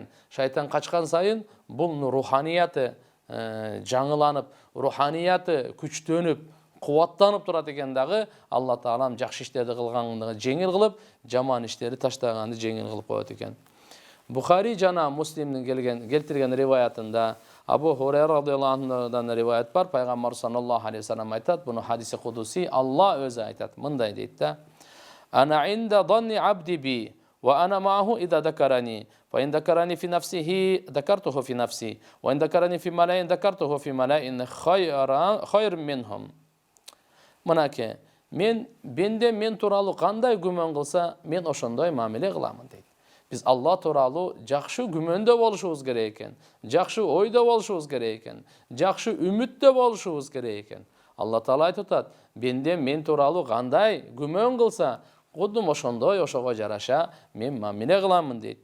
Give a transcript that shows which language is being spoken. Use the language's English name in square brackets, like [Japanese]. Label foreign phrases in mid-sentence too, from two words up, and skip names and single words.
[Kyrgyz] Шайтан качкан сайын бул руханияты жаңыланып, руханияты күчтөнүп, кубаттанып турат экен дагы. Алла Таалам жакшы иштерди кылганды жеңил кылып, жаман иштерди таштаганды жеңил кылып коет экен. Бухари жана Муслимдин келтирген риваятында Абу Хурайра [Arabic] رضي الله عنه [Kyrgyz] риваят бар. [Arabic] Пайгамбар صلى الله عليه وسلم [Kyrgyz] айтат, буну [Arabic] حديث قدسي, [Kyrgyz] Алла өзү айтат, мындай дейт да: [Arabic] "أنا عند ظن عبدي بي وأنا معه إذا ذكرني وإن ذكرني في نفسه ذكرته في نفسي وإن ذكرني في ملإ ذكرته في ملإ خير منهم." [Kyrgyz] Мынакей, мен тууралуу кандай күмөн кылса, мен ошондой мамиле кыламын дейт. Biz Allah тууралуу жакшы күмөндө болушубуз керек экен, жакшы ойдо болушубуз керек экен, жакшы үмүттө болушубуз керек экен. Алла Таала айтып атат: "Бенде мен тууралуу кандай күмөн кылса, кудум ошондой ошого жараша мен мамиле кыламын" дейт.